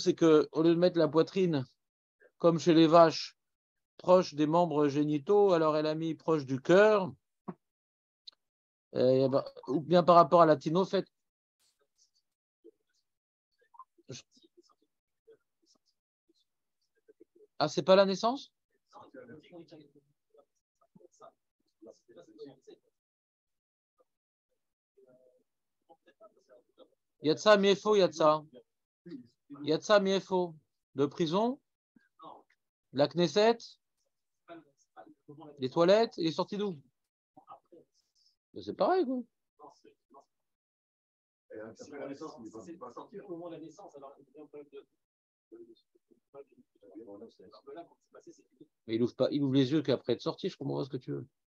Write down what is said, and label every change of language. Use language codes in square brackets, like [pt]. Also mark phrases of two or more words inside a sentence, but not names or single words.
[fr] C'est qu'au lieu de mettre la poitrine, comme chez les vaches, proche des membres génitaux, alors elle a mis proche du cœur. Ou bien par rapport à la tinophète. Ah, c'est pas la naissance? [he] יצא מאיפה, יצא. יצא מאיפה. [fr] De prison, la Knesset, les toilettes, il est sorti d'où? C'est pareil, quoi. Mais il ouvre pas, il ouvre les yeux qu'après être sorti, je comprends pas ce que tu veux.